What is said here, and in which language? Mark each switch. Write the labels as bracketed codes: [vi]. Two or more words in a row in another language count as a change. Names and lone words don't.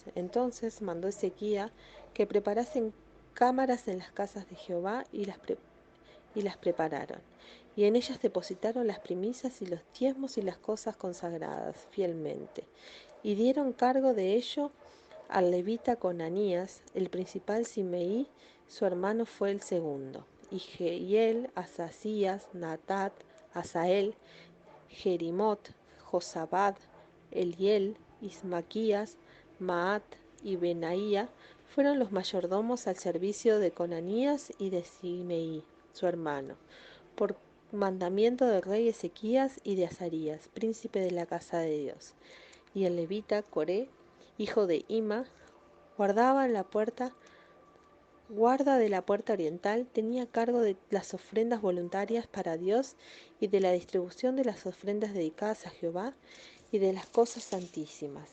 [es] Entonces mandó Ezequías que preparasen cámaras en las casas de Jehová, y las prepararon, y en ellas depositaron las primicias y los diezmos y las cosas consagradas fielmente, y dieron cargo de ello al levita Conanías, el principal Simeí, su hermano fue el segundo, y Jehiel, Asasías, Natat, Asael, Jerimot, Josabad, Eliel, Ismaquías, Maat y Benaía fueron los mayordomos al servicio de Conanías y de Simeí, su hermano, por mandamiento del rey Ezequías y de Azarías, príncipe de la casa de Dios. Y el levita Coré, hijo de Ima, guarda de la puerta oriental, tenía cargo de las ofrendas voluntarias para Dios y de la distribución de las ofrendas dedicadas a Jehová y de las cosas santísimas.